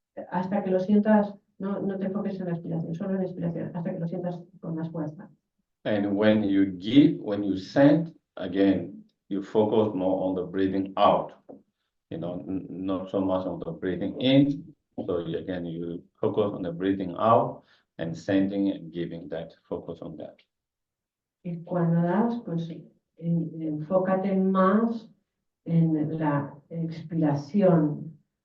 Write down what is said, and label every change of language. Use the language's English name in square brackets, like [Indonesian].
[Spanish] Hasta que lo sientas, no te enfoques en la inspiración, solo en la inspiración, hasta que lo sientas con más fuerza. [English] And when you give, when you send, again, you focus more on the breathing out, not so much on the breathing in. So again, you focus on the breathing out and sending and giving that, focus on that. [Spanish] Y cuando das, pues enfócate más en la expiración.